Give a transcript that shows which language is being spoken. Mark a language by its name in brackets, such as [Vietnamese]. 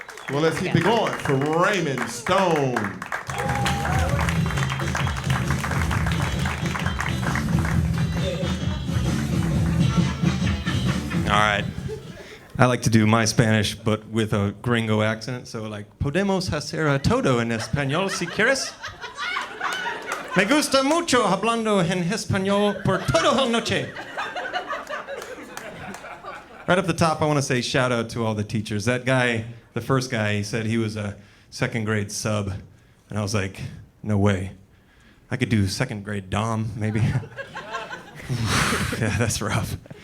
[English] Well, let's keep it going for Raymond Stone. All right. I like to do my Spanish, but with a gringo accent. [Spanish] So, like, podemos hacer a todo en español si quieres. Me gusta mucho hablando en español por toda la noche. [English] Right up the top, I want to say shout out to all the teachers. That guy, the first guy, he said he was a second grade sub. And I was like, no way. I could do second grade Dom, maybe. Yeah, that's rough.